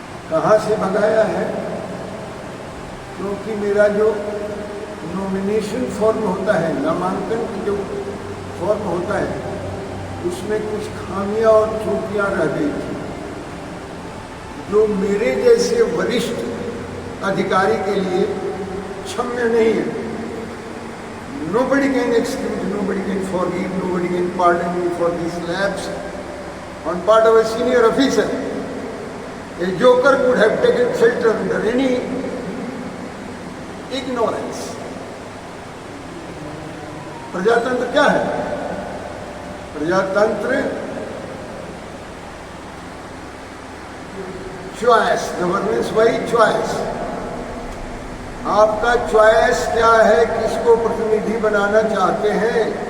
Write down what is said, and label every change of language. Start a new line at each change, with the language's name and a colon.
Hindi: कहाँ से भगाया है? क्योंकि मेरा जो नॉमिनेशन फॉर्म होता है, नामांकन की जो फॉर्म होता है, उसमें कुछ खामियां और त्रुटियां रह गई थी, जो मेरे जैसे वरिष्ठ अधिकारी के लिए क्षम्य नहीं है।
English: Nobody can excuse, nobody can forgive, nobody can pardon me for these lapses on part of a senior officer. A joker could have taken shelter under any ignorance.
Hindi: प्रजातंत्र क्या है? प्रजातंत्र चॉइस,
English: Governance by choice.
Hindi: आपका choice क्या है, किसको प्रतिनिधि बनाना चाहते हैं?